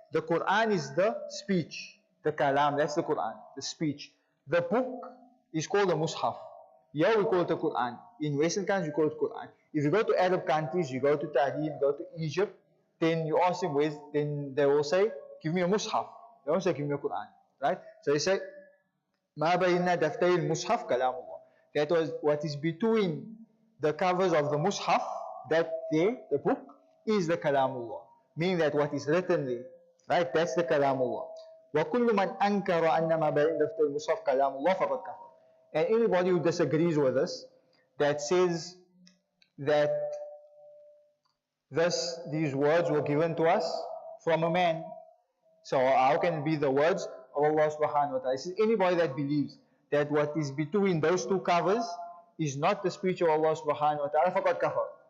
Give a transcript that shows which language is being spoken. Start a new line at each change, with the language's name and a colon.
English: The Quran is the speech, the kalam, that's the Quran, the speech. The book is called the Mus'haf. Here we call it the Quran. In Western countries, we call it Quran. If you go to Arab countries, you go to Tahrir, you go to Egypt, then you ask them where, then they will say, give me a Mus'haf. They won't say, give me a Quran, right? So they say,
Arabic: مَا بَيْنَ دَفْتَيِ الْمُصْحَفِ كَلَامُ اللَّهِ.
English: That was what is between the covers of the Mus'haf, that there, the book, is the Kalamullah. Meaning that what is written there, right, that's the Kalamullah.
Arabic: وَكُلُّ مَنْ أَنْكَرَ أَنَّ مَا بَيْنَ دَفْتَيِ الْمُصْحَفِ كَلَامُ اللَّهِ فَقَدْ كَفَرَ.
English: And anybody who disagrees with us, that says that these words were given to us from a man, so how can it be the words of Allah subhanahu wa ta'ala? It says anybody that believes that what is between those 2 covers is not the speech of Allah subhanahu wa ta'ala,
Arabic: فَقَدْ كَفَرَ.